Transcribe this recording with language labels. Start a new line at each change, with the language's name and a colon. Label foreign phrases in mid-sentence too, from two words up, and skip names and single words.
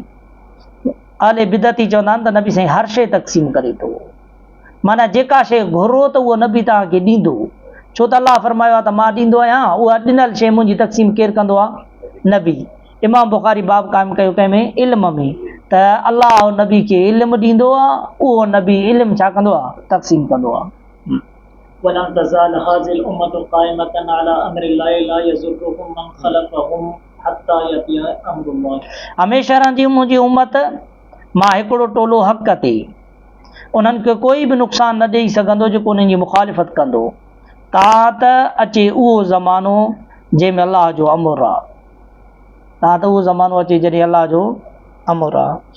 Sindhi: अहले बिदती चवंदा आहिनि त नबी साईं हर शइ तक़सीम करे थो, माना जेका शइ घुरो त उहो नबी तव्हांखे ॾींदो, छो त अलाह फरमायो आहे त मां ॾींदो आहियां, उहा ॾिनल शइ मुंहिंजी तक़सीम केरु कंदो आहे, नबी। इमाम बुखारी बाब क़ाइमु कयो कंहिंमें, इल्म में, त अलाह नबी खे इल्मु ॾींदो आहे, उहो नबी इल्मु छा कंदो आहे, तक़सीम कंदो आहे।
Arabic: ولن تزال هذه الأمة قائمة على أمر الله لا يضرهم من خلفهم حتى يأتي أمر الله।
Sindhi: हमेशह रहंदी मुंहिंजी उम्मत, मां हिकिड़ो टोलो हक़ ते, उन्हनि खे कोई बि नुक़सानु न ॾेई सघंदो जेको उन्हनि जी मुखालिफ़त कंदो, ता त अचे उहो ज़मानो जंहिंमें अलाह जो अमुर आहे, ता त उहो ज़मानो अचे जॾहिं अलाह जो अमुर आहे।